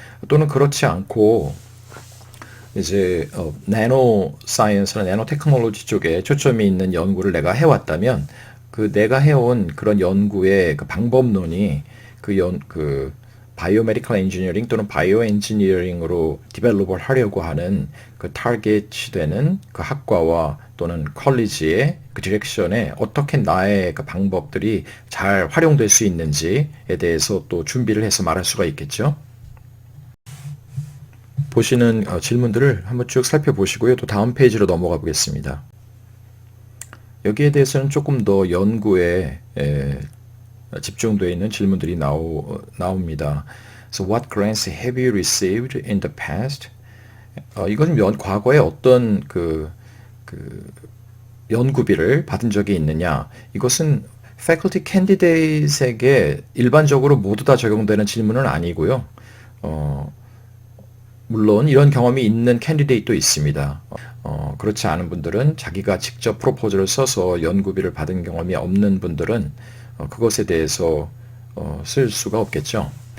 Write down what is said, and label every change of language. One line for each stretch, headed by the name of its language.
Korean: 또는 그렇지 않고 이제 나노 사이언스나 나노 테크놀로지 쪽에 초점이 있는 연구를 내가 해왔다면 그 내가 해온 그런 연구의 그 방법론이 그 바이오메디컬 엔지니어링 또는 바이오 엔지니어링으로 디벨롭을 하려고 하는 그 타겟이 되는 그 학과와 또는 컬리지의 그 디렉션에 어떻게 나의 그 방법들이 잘 활용될 수 있는지에 대해서 또 준비를 해서 말할 수가 있겠죠. 보시는 질문들을 한번 쭉 살펴보시고요. 또 다음 페이지로 넘어가 보겠습니다. 여기에 대해서는 조금 더 연구에 집중되어 있는 질문들이 나옵니다.
English: So what grants have you received in the past?
Korean: 이것은 과거에 어떤 그 연구비를 받은 적이 있느냐? 이것은 faculty candidate에게 일반적으로 모두 다 적용되는 질문은 아니고요. 물론 이런 경험이 있는 캔디데이트도 있습니다. 그렇지 않은 분들은 자기가 직접 프로포즈를 써서 연구비를 받은 경험이 없는 분들은 그것에 대해서 쓸 수가 없겠죠.